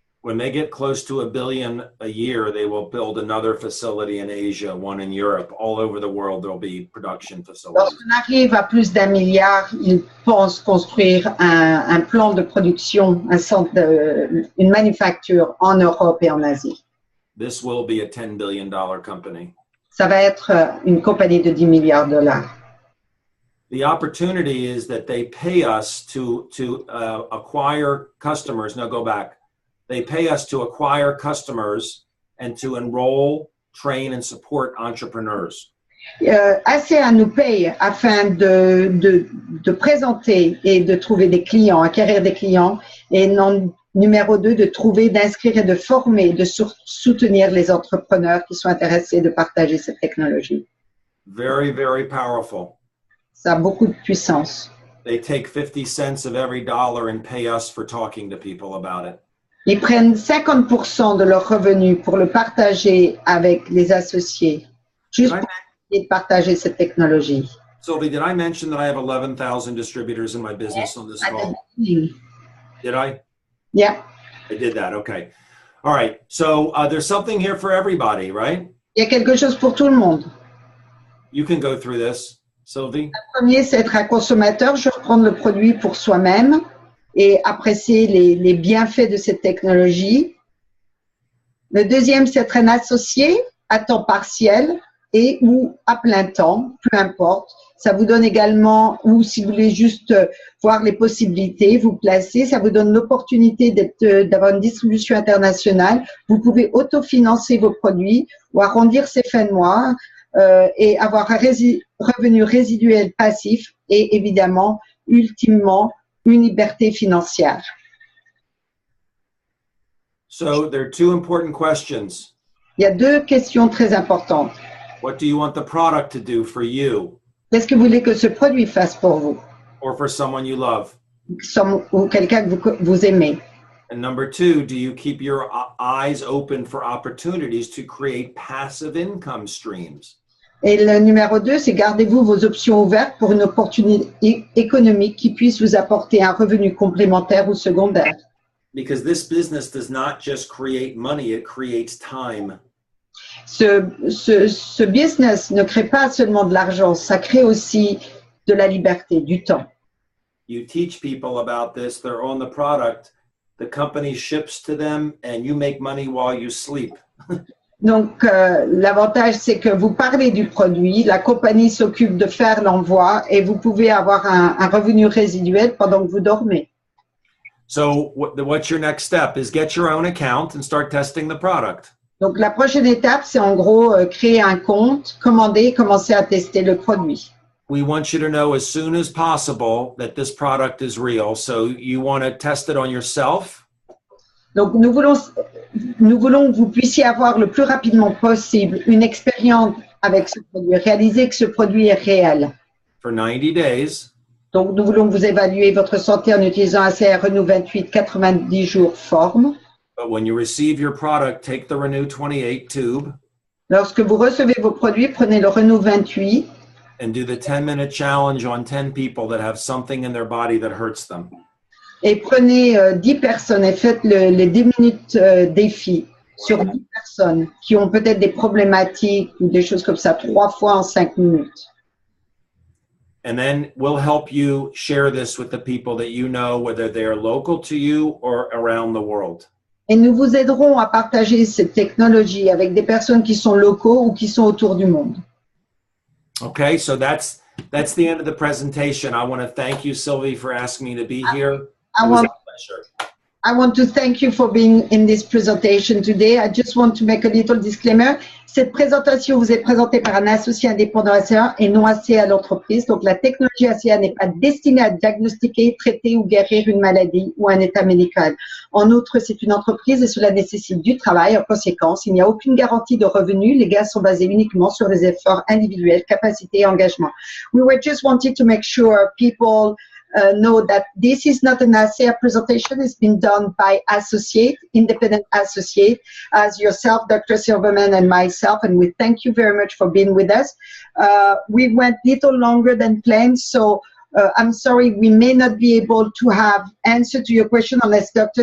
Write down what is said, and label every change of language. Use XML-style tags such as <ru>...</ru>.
<en>When they get close to $1 billion a year, they will build another facility in Asia, one in Europe. All over the world, there'll be production facilities.</en> <fr>Lorsqu'on arrive à plus d'1 milliard, ils pensent construire un plan de production, un centre une manufacture en Europe et en Asie.</fr> <en>This will be a $10 billion company.</en> <fr>Ça va être une compagnie de 10 milliards de dollars.</fr> <en>The opportunity is that they pay us to acquire customers. Now go back. They pay us to acquire customers and to enroll, train, and support entrepreneurs.</en> <fr>ASEA nous paye afin de présenter et de trouver des clients, acquérir des clients, et numéro 2, de trouver, d'inscrire et de former, de soutenir les entrepreneurs qui sont intéressés de partager cette technologie.</fr> <en>Very, very powerful.</en> <fr>Ça a beaucoup de puissance.</fr> <en>They take 50 cents of every dollar and pay us for talking to people about it.</en> <fr>Ils prennent 50% de leurs revenus pour le partager avec les associés, juste pour essayer de partager cette technologie.</fr> <en>Sylvie, did I mention that I have 11,000 distributors in my business on this call? Did I? Yeah. I did that, okay. All right, so there's something here for everybody, right?</en> <fr>Il y a quelque chose pour tout le monde.</fr> <en>You can go through this, Sylvie.</en> <fr>Le premier, c'est être un consommateur, je reprends le produit pour soi-même et apprécier les bienfaits de cette technologie. Le deuxième, c'est être un associé à temps partiel et ou à plein temps, peu importe. Ça vous donne également, ou si vous voulez juste voir les possibilités, vous placer, ça vous donne l'opportunité d'avoir une distribution internationale. Vous pouvez autofinancer vos produits ou arrondir ses fins de mois et avoir un revenu résiduel passif et évidemment, ultimement, une liberté financière.</fr> <en>So there are two important questions.</en> <fr>Il y a deux questions très importantes.</fr> <en>What do you want the product to do for you</en> <fr>Qu'est-ce que vous voulez que ce produit fasse pour vous</fr> <en>or for someone you love?</en> <fr>ou quelqu'un que vous aimez?</fr> <en>And number two, do you keep your eyes open for opportunities to create passive income streams?</en> <fr>Et le numéro 2, c'est gardez-vous vos options ouvertes pour une opportunité économique qui puisse vous apporter un revenu complémentaire ou secondaire.</fr> <en>Because this business does not just create money, it creates time.</en> <fr>Ce business ne crée pas seulement de l'argent, ça crée aussi de la liberté, du temps.</fr> <en>You teach people about this, they're on the product, the company ships to them, and you make money while you sleep.</en> <fr>Donc, l'avantage, c'est que vous parlez du produit, la compagnie s'occupe de faire l'envoi et vous pouvez avoir un revenu résiduel pendant que vous dormez.</fr> <en>So what's your next step is get your own account and start testing the product.</en> <fr>Donc, la prochaine étape, c'est en gros créer un compte, commander et commencer à tester le produit.</fr> <en>We want you to know as soon as possible that this product is real. So you want to test it on yourself.</en> <fr>Donc, nous voulons que vous puissiez avoir le plus rapidement possible une expérience avec ce produit, réaliser que ce produit est réel.</fr> <en>For 90 days.</en> <fr>Donc, nous voulons que vous évaluez votre santé en utilisant ASEA Renew 28 90 jours forme.</fr> <en>But when you receive your product, take the Renew 28 tube.</en> <fr>Lorsque vous recevez vos produits, prenez le Renew 28.</fr> <en>And do the 10-minute challenge on 10 people that have something in their body that hurts them.</en> <fr>Et prenez 10 personnes et faites les 10 minutes défi sur 10 personnes qui ont peut-être des problématiques ou des choses comme ça, 3 fois en 5 minutes.</fr> <en>And then we'll help you share this with the people that you know, whether they're local to you or around the world.</en> <fr>Et nous vous aiderons à partager cette technologie avec des personnes qui sont locaux ou qui sont autour du monde.</fr> <en>Okay, so that's the end of the presentation. I want to thank you, Sylvie, for asking me to be here. It was a pleasure. I want to thank you for being in this presentation today. I just want to make a little disclaimer.</en> <fr>Cette présentation vous est présentée par un associé indépendant ASEA et non ASEA à l'entreprise. Donc, la technologie ASEA n'est pas destinée à diagnostiquer, traiter ou guérir une maladie ou un état médical. En outre, c'est une entreprise et cela nécessite du travail. En conséquence, il n'y a aucune garantie de revenus. Les gains sont basés uniquement sur des efforts individuels, capacités et engagement.</fr> <en>We were just wanting to make sure people know that this is not an ASEA presentation. It's been done by associate, independent associate, as yourself, Dr. Silverman, and myself, and we thank you very much for being with us. We went a little longer than planned, so I'm sorry we may not be able to have answer to your question unless Dr.</en>